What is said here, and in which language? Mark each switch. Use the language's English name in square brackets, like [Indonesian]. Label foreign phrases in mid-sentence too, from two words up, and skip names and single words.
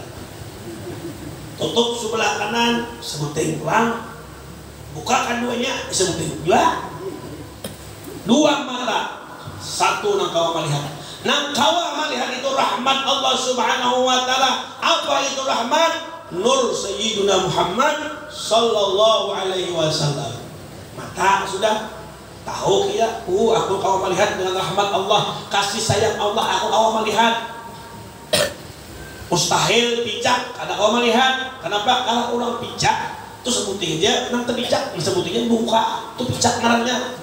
[Banjar] Tutup sebelah kanan, sebuting pelang. Bukakan duanya, sebuting dua. Dua mata, satu nang kawa melihat. Nang kawa melihat itu rahmat Allah [Arabic] سبحانه وتعالى. [Banjar] Apa itu rahmat? Nur Sayyiduna Muhammad [Arabic] صلى الله عليه وسلم. [Banjar] Mata sudah tahu kita, aku kawa melihat dengan rahmat Allah, kasih sayang Allah, aku kawa melihat. Mustahil picak, kada kawa melihat. Kenapa? Kalau orang picak, itu sebuting aja, nang terpicak, sebutingnya buka, itu picak ngarannya.